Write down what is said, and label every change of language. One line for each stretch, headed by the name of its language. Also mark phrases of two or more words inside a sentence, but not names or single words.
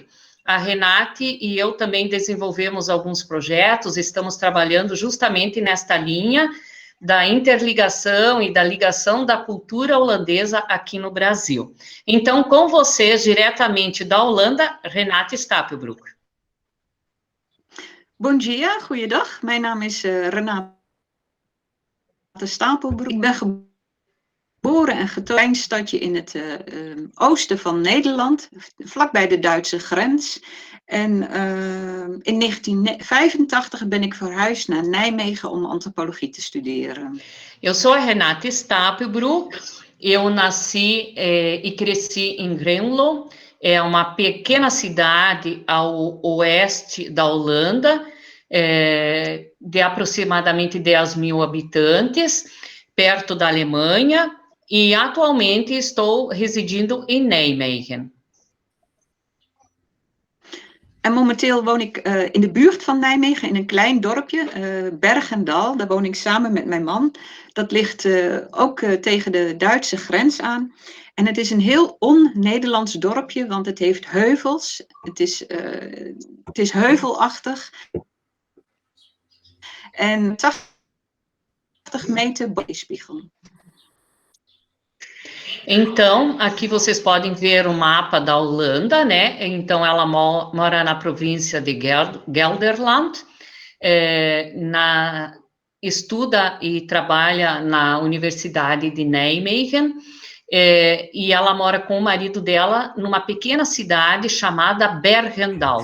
Portuguese: A Renate e eu também desenvolvemos alguns projetos, estamos trabalhando justamente nesta linha da interligação e da ligação da cultura holandesa aqui no Brasil. Então, com vocês, diretamente da Holanda, Renate Stapelbroek. Bom dia,
Dutch: goeiedag. Mijn naam is Renate Stapelbroek. Ik ben geboren en getogen in een stadje in het oosten van Nederland, vlakbij de Duitse grens. En in 1985 ben ik verhuisd naar Nijmegen om antropologie te studeren.
Portuguese: Eu sou a Renate Stapelbroek, eu nasci e cresci em Grenlo, é uma pequena cidade ao oeste da Holanda, de aproximadamente 10 mil habitantes, perto da Alemanha, e atualmente estou residindo em Nijmegen.
Dutch: En momenteel woon ik in de buurt van Nijmegen, in een klein dorpje, Bergendal. Daar woon ik samen met mijn man. Dat ligt ook tegen de Duitse grens aan. En het is een heel on-Nederlands dorpje, want het heeft heuvels. Het is heuvelachtig. En 80 meter bovenspiegel.
Portuguese: Então, aqui vocês podem ver o mapa da Holanda, né? Então, ela mora na província de Gelderland, estuda e trabalha na Universidade de Nijmegen, e ela mora com o marido dela numa pequena cidade chamada Bergendal.